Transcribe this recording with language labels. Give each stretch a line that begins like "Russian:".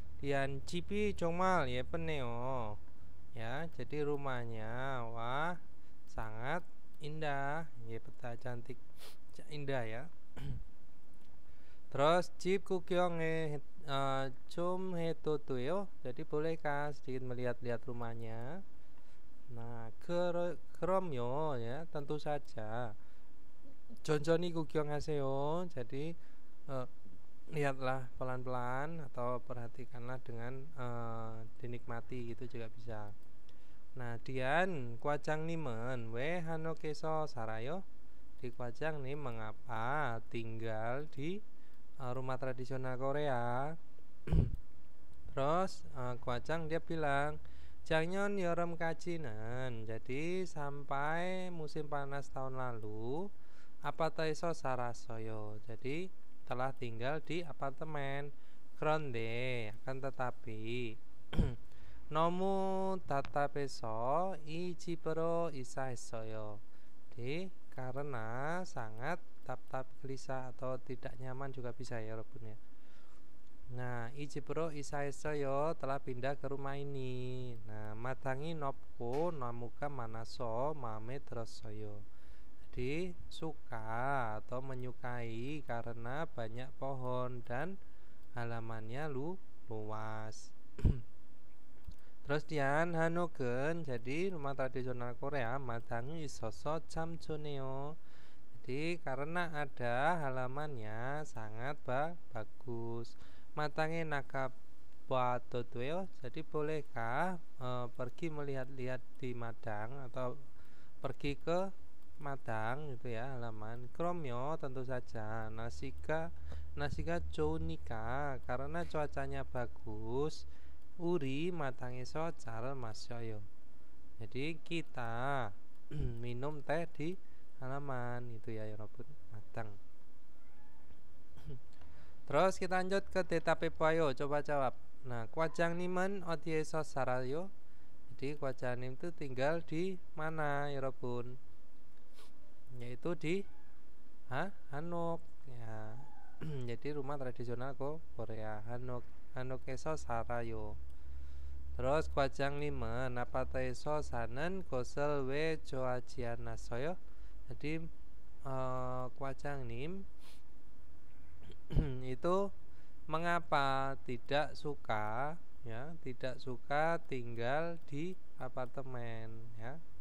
Korean: Dian 집이 정말 예쁘네요.
Indonesian: Ya, jadi rumahnya wah sangat indah,
Korean: 예쁘다
Indonesian: cantik, indah ya.
Korean: Terus 집 구경에 좀 해도 돼요?
Indonesian: jadi bolehkah sedikit melihat-lihat rumahnya? Nah,
Korean: 그럼요
Indonesian: ya, tentu saja.
Korean: 천천히 구경하세요.
Indonesian: jadi lihatlah pelan-pelan atau perhatikanlah dengan dinikmati gitu juga bisa.
Korean: Nah, Dian, 과장님은 왜 한옥에서 살아요?
Indonesian: Di 과장님 mengapa tinggal di rumah tradisional Korea? Terus 과장 dia bilang
Korean: 작년 여름까지는
Indonesian: jadi sampai musim panas tahun lalu
Korean: 아파트에서 살았어요.
Indonesian: jadi telah tinggal di apartemen.
Korean: 그런데
Indonesian: akan tetapi
Korean: 너무 답답해서 이 집으로 이사했어요.
Indonesian: jadi karena sangat 답답 gelisah atau tidak nyaman juga bisa ya 여러분 ya.
Korean: Nah, 이 집으로 이사했어요.
Indonesian: telah pindah ke rumah ini.
Korean: Nah, 마당이 넓고 나무가 많아서 마음에 들었어요.
Indonesian: jadi suka atau menyukai karena banyak pohon dan halamannya luas.
Korean: Terus Dian, 한옥은
Indonesian: jadi rumah tradisional Korea
Korean: 마당이 있어서 참 좋네요.
Indonesian: jadi karena ada halamannya sangat bagus.
Korean: 마당에 나가봐도 돼요?
Indonesian: jadi bolehkah pergi melihat-lihat di madang atau pergi ke madang gitu ya, halaman.
Korean: 그럼요,
Indonesian: tentu saja.
Korean: 날씨가 좋으니까
Indonesian: karena cuacanya bagus.
Korean: 우리 마당에서 차를 마셔요.
Indonesian: jadi kita minum teh di halaman itu ya 여러분, madang. Terus kita lanjut ke
Korean: 대답해봐요.
Indonesian: coba jawab.
Korean: Nah, 과장님은 어디에서 살아요?
Indonesian: jadi 과장님 itu tinggal di mana 여러분? yaitu di 한옥 ya. jadi rumah tradisional Korea.
Korean: 한옥에서 살아요. terus 과장님은 아파트에서 사는 것을 왜 좋아하지 않았어요?
Indonesian: jadi 과장님 itu mengapa tidak suka ya, tidak suka tinggal di apartemen ya.